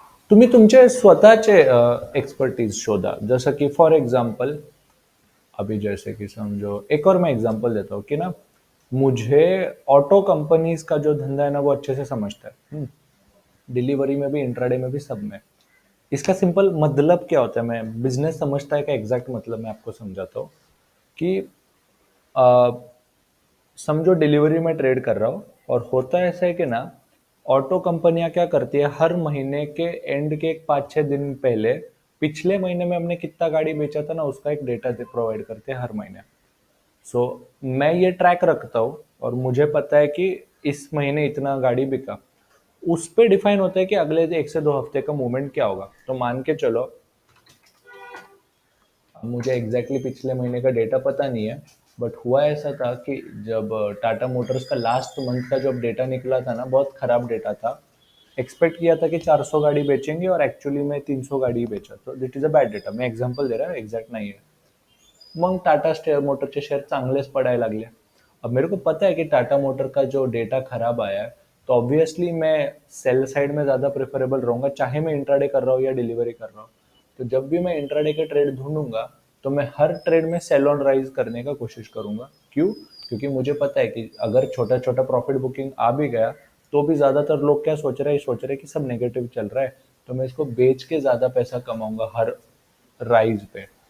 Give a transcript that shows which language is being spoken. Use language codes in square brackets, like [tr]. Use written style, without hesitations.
[mr] तुम्ही तुमचे स्वतःचे एक्सपर्टीज शोधा। जसं की [hi] फॉर एग्जांपल, अभी जैसे कि समझो, एक और मैं एग्जांपल देता हूँ कि ना, मुझे ऑटो कंपनीज का जो धंधा है ना वो अच्छे से समझता है। डिलीवरी में भी, इंट्राडे में भी, सब में। इसका सिंपल मतलब क्या होता है, मैं बिजनेस समझता है का एग्जैक्ट मतलब मैं आपको समझाता हूँ कि अ, समझो डिलीवरी में ट्रेड कर रहा हूँ, और होता ऐसा है कि ना, ऑटो कंपनियां क्या करती है, हर महीने के एंड के 5-6 दिन पहले पिछले महीने में हमने कितना गाड़ी बेचा था ना, उसका एक डेटा प्रोवाइड करते हैं हर महीने। सो मैं ये ट्रैक रखता हूँ और मुझे पता है कि इस महीने इतना गाड़ी बिका। उस पे डिफाइन होता है कि अगले 1 से 2 हफ्ते का मूवमेंट क्या होगा। तो मान के चलो, मुझे एग्जैक्टली पिछले महीने का डेटा पता नहीं है, बट हुआ ऐसा था कि जब टाटा मोटर्स का लास्ट मंथ का जब डेटा निकला था ना, बहुत खराब डेटा था। एक्सपेक्ट किया था कि 400 गाड़ी बेचेंगे और एक्चुअली में 300 गाड़ी ही बेचा, तो [en] That is a bad data. [hi] मैं एक्झाम्पल दे रहा हूँ, [mr] एक्झॅक्ट नाही आहे. मग टाटा मोटरचे शेअर चांगलेच पडायला लागले. [hi] अब मेरे को पता है कि टाटा मोटर का जो डेटा खराब आया है, तो ऑब्वियसली मैं सेल साइड में ज़्यादा प्रेफरेबल रहूंगा, चाहे मैं इंट्राडे कर रहा हूँ या डिलीवरी कर रहा हूँ. तो जब भी मैं इंट्राडे के ट्रेड ढूंढूंगा, तो मैं हर ट्रेड में सेल ऑन राइज करने का कोशिश करूंगा. क्यों? क्योंकि मुझे पता है कि अगर छोटा छोटा प्रॉफिट बुकिंग आ भी गया, तो भी ज़्यादातर लोग क्या सोच रहे हैं कि सब नेगेटिव चल रहा है, तो मैं इसको बेच के ज़्यादा पैसा कमाऊंगा हर राइज पे.